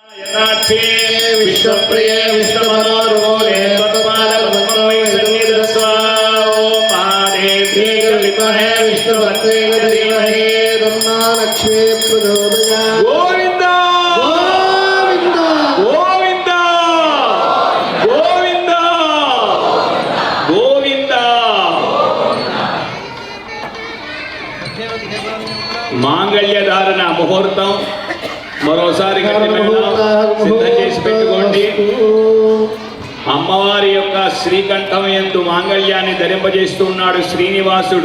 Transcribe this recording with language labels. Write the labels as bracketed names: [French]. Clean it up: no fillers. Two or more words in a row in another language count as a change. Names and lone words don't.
[Sanskrit] विश्वप्रिये विष्णुमनोरुले तत्पादपद्ममयि सन्निधत्स्वा ओम महादेव्यै विद्महे विष्णुपत्न्यै धीमहि तन्नो लक्ष्मी प्रचोदयात्। गोविंद गोविंद गोविंद गोविंद। [Telugu] మాంగళ్యధారణ ముహూర్తం మరోసారి సిద్ధం చేసి పెట్టుకోండి. అమ్మవారి యొక్క శ్రీకంఠం యందు మాంగళ్యాన్ని ధరింపజేస్తున్నాడు శ్రీనివాసుడు.